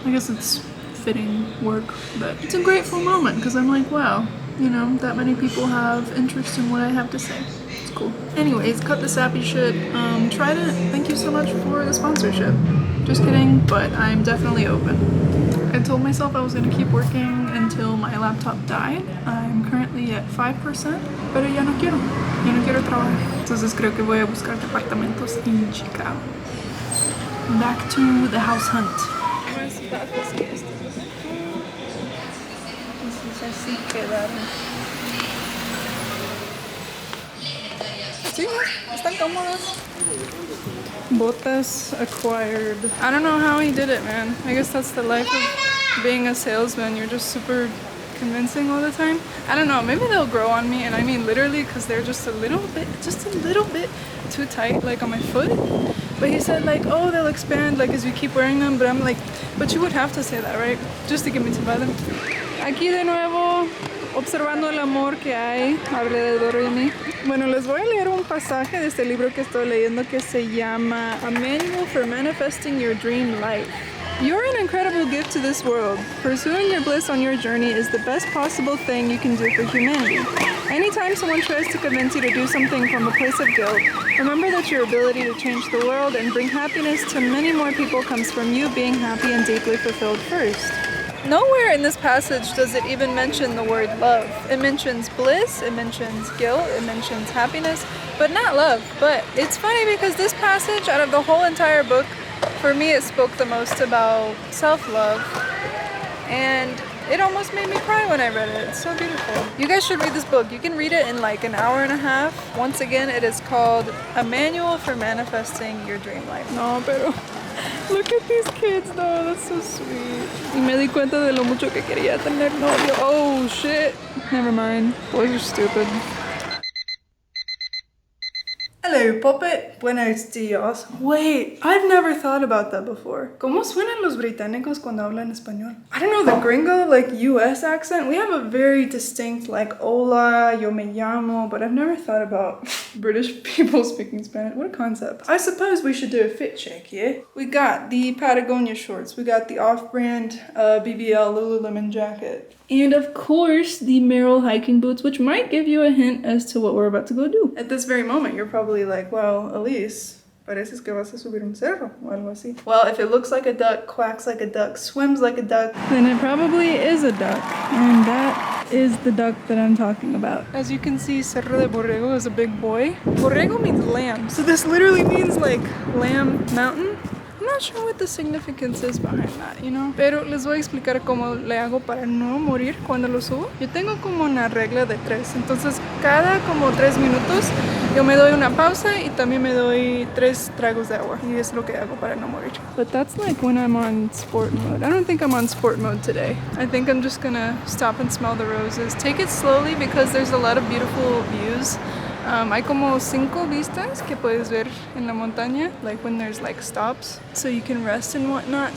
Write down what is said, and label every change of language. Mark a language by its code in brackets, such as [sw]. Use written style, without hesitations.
[en] I guess it's fitting work, but it's a grateful moment because I'm like, wow, you know, that many people have interest in what I have to say. It's cool. Anyways, cut the sappy shit. Tried it. Thank you so much for the sponsorship. Just kidding, but I'm definitely open. I told myself I was going to keep working until my laptop died. I'm currently at 5%, [es] pero ya no quiero trabajar. Entonces creo que voy a buscar departamentos en Chicago. [en] Back to the house hunt. [es] Más bajos que estos. Entonces así quedaron. Sí, están cómodas. Botas [en] acquired. I don't know how he did it, man. I guess that's the life of being a salesman. You're just super convincing all the time. I don't know, maybe they'll grow on me, and I mean literally because they're just a little bit too tight, like on my foot. But he said like, oh, they'll expand like as you keep wearing them. But I'm like, but you would have to say that, right? Just to get me to buy them. [es] Aquí de nuevo, observando el amor que hay alrededor de mí. Bueno, les voy a leer un pasaje de este libro que estoy leyendo que se llama A Manual for Manifesting Your Dream Life. [en] You're an incredible gift to this world. Pursuing your bliss on your journey is the best possible thing you can do for humanity. Anytime someone tries to convince you to do something from a place of guilt, remember that your ability to change the world and bring happiness to many more people comes from you being happy and deeply fulfilled first. Nowhere in this passage does it even mention the word love. It mentions bliss, it mentions guilt, it mentions happiness, but not love. But it's funny because this passage, out of the whole entire book, for me it spoke the most about self-love. And it almost made me cry when I read it. It's so beautiful. You guys should read this book. You can read it in like an hour and a half. Once again, it is called A Manual for Manifesting Your Dream Life. [es] No, pero [en] look at these kids though, that's so sweet. [es] Y me di cuenta de lo mucho que quería tener novio. [en] Oh shit. Never mind. Boys are stupid. Hello, Puppet. [es] Buenos días. [en] Wait, I've never thought about that before. [es] ¿Cómo suenan los británicos cuando hablan español? [en] I don't know, the gringo, like, US accent. We have a very distinct, like, [es] hola, yo me llamo, [en] but I've never thought about British people speaking Spanish. What a concept. I suppose we should do a fit check, yeah? We got the Patagonia shorts. We got the off-brand BBL Lululemon jacket. And of course, the Merrell hiking boots, which might give you a hint as to what we're about to go do. At this very moment, you're probably like, well, [es] Elysse, pareces que vas a subir un cerro o algo así. [en] Well, if it looks like a duck, quacks like a duck, swims like a duck, then it probably is a duck. And that is the duck that I'm talking about. As you can see, Cerro del Borrego is a big boy. Borrego means lamb, so this literally means like lamb mountain. I'm not sure what the significance is behind that, you know? [es] Pero les voy a explicar cómo le hago para no morir cuando lo subo. Yo tengo como una regla de 3. Entonces, cada como 3 minutos, yo me doy una pausa y también me doy 3 tragos de agua. Y es lo que hago para no morir. [en] But that's like when I'm on sport mode. I don't think I'm on sport mode today. I think I'm just gonna stop and smell the roses. Take it slowly because there's a lot of beautiful views. [es] Hay como 5 vistas que puedes ver en la montaña, [en] like when there's like stops, so you can rest and whatnot.